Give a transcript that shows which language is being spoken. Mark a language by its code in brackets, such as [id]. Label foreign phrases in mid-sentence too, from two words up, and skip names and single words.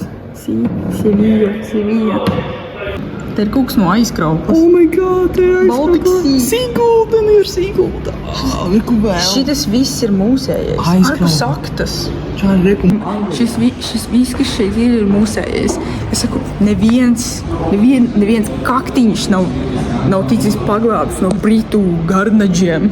[lv] Sevilla. Te ir kaut kas no aizkrauklas. [en] Oh my god, [lv] te ir aizkraukla. Seagulda, ir Seagulda. Šitas viss ir mūsējais. Ārpus aktas. Šis viss, kas šeit ir mūsējais. Es saku, neviens kaktiņš nav ticis paglābts no Britu garnaģiem.